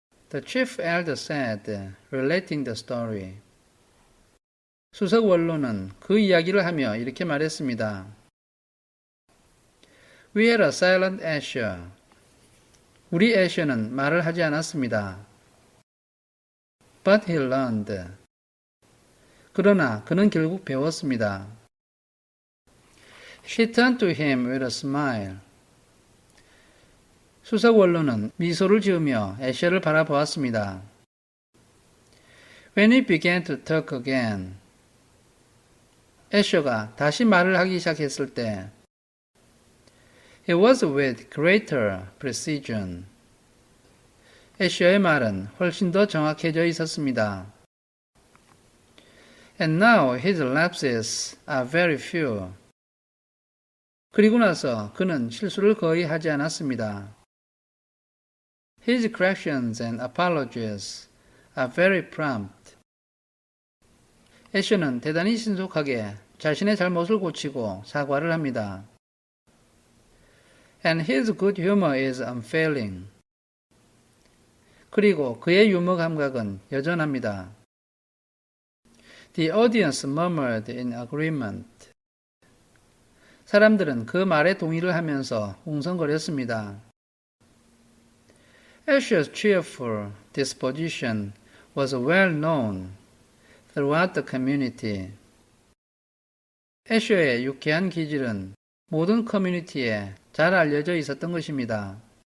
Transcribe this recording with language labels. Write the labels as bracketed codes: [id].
[en] The chief elder said, relating the story. [ko] 수석 원로는 그 이야기를 하며 이렇게 말했습니다. [en] We had a silent Asher. [ko] 우리 애셔는 말을 하지 않았습니다. [en] But he learned. [ko] 그러나 그는 결국 배웠습니다. [en] She turned to him with a smile. [ko] 수석 원로는 미소를 지으며 애셔를 바라보았습니다. [en] When he began to talk again. [ko] 애셔가 다시 말을 하기 시작했을 때 [en] It was with greater precision. [ko] 애셔의 말은 훨씬 더 정확해져 있었습니다. [en] And now his lapses are very few. [ko] 그리고 나서 그는 실수를 거의 하지 않았습니다. [en] His corrections and apologies are very prompt. [ko] 애셔는 대단히 신속하게 자신의 잘못을 고치고 사과를 합니다. [en] And his good humor is unfailing. [ko] 그리고 그의 유머 감각은 여전합니다. [en] The audience murmured in agreement. [ko] 사람들은 그 말에 동의를 하면서 웅성거렸습니다. [en] Asher's cheerful disposition was well known throughout the community. [ko] 애셔의 유쾌한 기질은 모든 커뮤니티에 잘 알려져 있었던 것입니다.